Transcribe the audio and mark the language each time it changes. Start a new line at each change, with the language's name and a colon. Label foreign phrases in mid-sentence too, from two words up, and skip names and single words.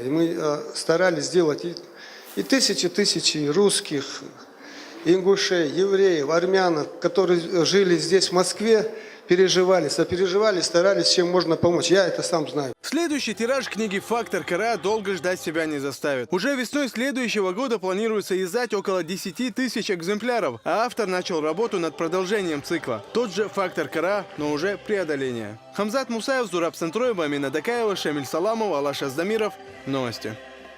Russian: И мы старались сделать и тысячи русских, ингушей, евреев, армян, которые жили здесь, в Москве, переживали, сопереживали, старались, чем можно помочь. Я это сам знаю. Следующий тираж книги «Фактор Кара» долго ждать себя не заставит. Уже весной следующего года планируется издать около 10 тысяч экземпляров, а автор начал работу над продолжением цикла. Тот же «Фактор Кара», но уже преодоление. Хамзат Мусаев, Зураб Центроева, Амина Дакаева, Шамиль Саламов, Алаш Аздамиров. Новости.